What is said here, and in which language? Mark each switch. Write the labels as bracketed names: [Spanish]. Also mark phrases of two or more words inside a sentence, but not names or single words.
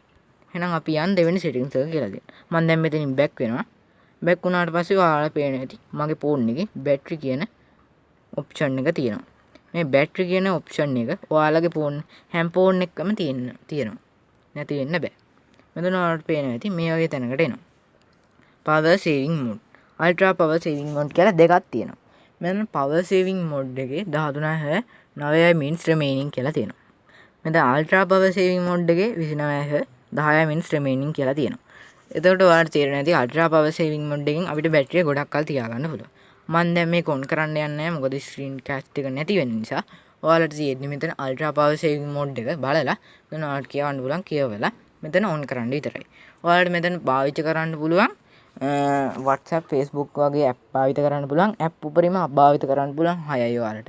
[Sinhala] එහෙනම් අපි යන් දෙවෙනි settings එක කියලා දෙන්න. මම දැන් මෙතනින් back වෙනවා. back වුණාට පස්සේ ඔයාලා පේනවා ඇති මගේ ෆෝන් එකේ battery කියන option එක තියෙනවා. මේ battery කියන option එක ඔයාලගේ හැම ෆෝන් එකකම තියෙනවා. නැති වෙන්න බෑ. මෙතන ඔයාලට පේනවා ඇති මේ වගේ තැනකට එනවා. [English] power saving mode, ultra power saving mode [Sinhala] කියලා දෙකක් තියෙනවා. [English] මෙතන power saving mode එකේ 13/9 minutes remaining [Sinhala] කියලා තියෙනවා. [English] මෙතන ultra power saving mode එකේ 29 10 minutes remaining [Sinhala] කියලා තියෙනවා. එතකොට ඔයාලට තේරෙන්නේ නැති [English] ultra power saving mode [Sinhala] එකෙන් අපිට බැටරිය ගොඩක් කල් තියාගන්න පුළුවන්. මම දැන් මේක on කරන්න යන්නේ නැහැ මොකද [English] screen cast [Sinhala] එක නැති වෙන නිසා. ඔයාලට තියෙන්නේ මෙතන [English] ultra power saving mode [Sinhala] එක බලලා මෙතන ඔයාලට කියවන්න පුළුවන් කියවලා මෙතන on කරන්න විතරයි. ඔයාලට මෙතන පාවිච්චි කරන්න පුළුවන් WhatsApp Facebook වගේ app පාවිච්චි කරන්න පුළුවන් app උපරිම භාවිත කරන්න පුළුවන් 6යි ඔයාලට.